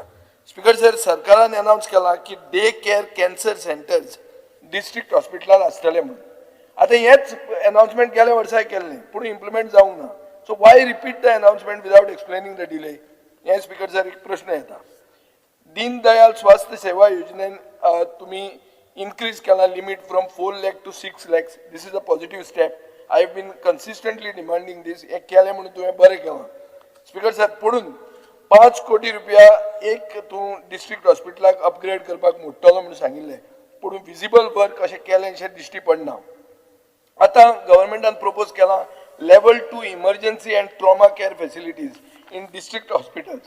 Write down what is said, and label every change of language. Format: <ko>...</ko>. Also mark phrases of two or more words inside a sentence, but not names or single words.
<kok>स्पीकर सर, सरकारान अनाउन्स केला की</kok> <en>day care cancer centers district</en> <kok>हॉस्पिटलान आसतले म्हणून. आता हेच अनाउन्समेंट गेल्या वर्सा केल्लें पूण इम्प्लिमेंट जावंक ना.</kok> <en>so why repeat the announcement without explaining the delay?</en> <kok>हे स्पीकर सर एक प्रश्न येता. दीनदयाल स्वास्थ्य सेवा योजनेन तुम्ही increase केला</kok> <en>limit from 4 lakh to 6 lakhs. This is a positive step. I have been consistently demanding this.</en> <kok>एक केले म्हणून तुम्ही बरे केला. स्पीकर सर, पुढून 5 कोटी रुपया एक तू डिस्ट्रिक्ट हॉस्पिटलाक अपग्रेड करपाक मोडटलो म्हणून सांगिल्ले. पुढून</kok> <en>visible work</en> <kok>अशें केलें अशें दिश्टी पडना. आता गव्हर्नमेंटान प्रपोज केला</kok> <en>level 2 emergency and trauma care facilities in district hospitals.</en>